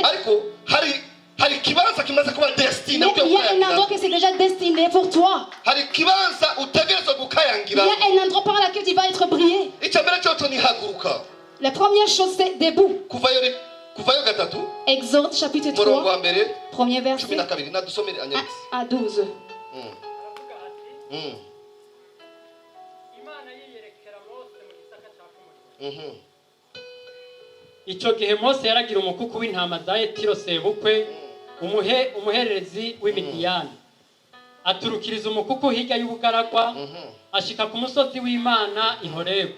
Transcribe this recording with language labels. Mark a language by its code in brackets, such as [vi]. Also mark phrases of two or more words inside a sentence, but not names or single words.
[fr] Mais il y a un endroit qui c'est déjà destiné pour toi. Il y a un endroit par lequel tu vas être prié. La première chose c'est debout. Exode chapitre 3, premier verset à 12. [rn] Icyo gihe Mose yaragira umukuku w'intama za Yetiro sebukwe umuhererezi w'Imidiyani aturukiriza umukuku hirya y'ubugaragwa ashika ku musozi w'Imana Ihorebu.